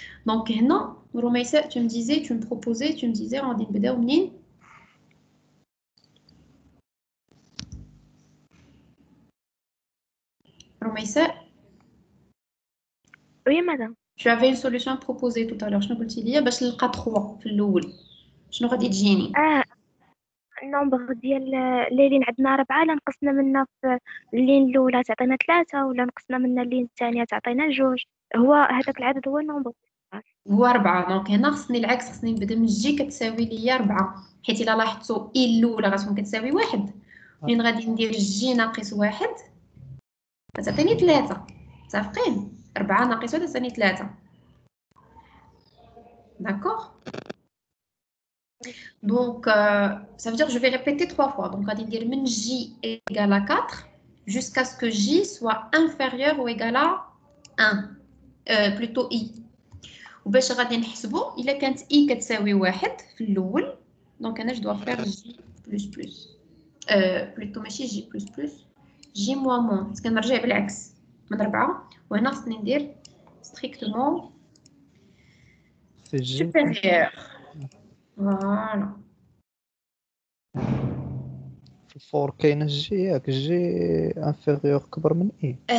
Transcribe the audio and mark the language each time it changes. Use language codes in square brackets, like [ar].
[fr] Donc, non, Romaïssa, tu me disais, tu me proposais, tu me disais, on dit [ar] بداو منين؟ [fr] Romaïssa, Oui, madame. tu avais une solution proposée tout à l'heure. [ar] شنو قلتي لي باش نلقى 3 في الأول؟ شنو غادي تجيني؟ النومبر ديال الليلين عندنا 4 لا نقصنا منها في اللين الأولى تعطينا 3 ولا نقصنا منها اللين الثانية تعطينا 2. هو هذاك العدد هو النومبر. هو 4. دونك هنا خصني العكس، خصني نبدا من جي كتساوي ليا 4، حيت إلا لاحظتوا إي الأولى غتكون كتساوي 1. منين غادي ندير جي ناقص 1 غتعطيني 3. متفقين؟ 4 ناقص 1 تعطيني 3. [fr] D'accord? Donc, ça veut dire que je vais répéter 3 fois. Donc, on va dire que J égale à 4 jusqu'à ce que J soit inférieur ou égal à 1. Plutôt I. [ar] وباش غادي نحسبوا إلا كانت I كتساوي 1 في الأول. [fr] Donc, أنا je dois faire J plus plus. Plutôt ماشي J plus plus. J moins moins. [ar] بس كنرجع بالعكس من 4. وهنا خصني ندير [fr] strictement supérieur. Voilà. [ar] الفور كاين جي ياك جي انفيريور كبر من اي.